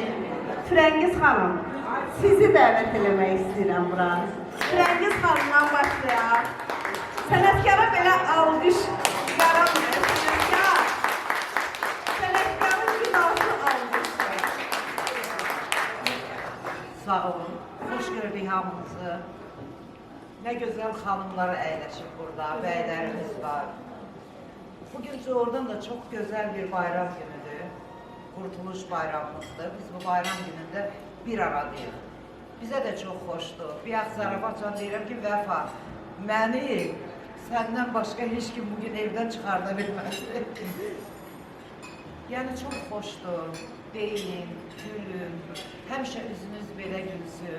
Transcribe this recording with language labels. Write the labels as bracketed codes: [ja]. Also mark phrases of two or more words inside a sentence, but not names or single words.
[az] Firəngiz xanım, sizi dəvət eləmək istəyirəm bura. Firəngiz xanımdan başlayaq. Sənətkara belə alqış yaranmır. Sənətkarın günahı alqışdır. Sağ olun. Hoş gördük hamımızı. [tr] Ne güzel hanımlar [az] əyləşib burada, bəylərimiz var. [tr] Bugün [az] doğrudan da [tr] çok güzel bir bayram günüdür. Kurtuluş bayramımızdır. [az] Biz bu bayram günündə bir aradayıq. Bizə də çox xoşdur. Bir yax zarafatla deyirəm ki, Vəfa, məni səndən başqa heç kim bugün evdən çıxarda bilməzdi. Yəni çox xoşdur. Deyin, gülün, həmişə üzünüz belə gülsün.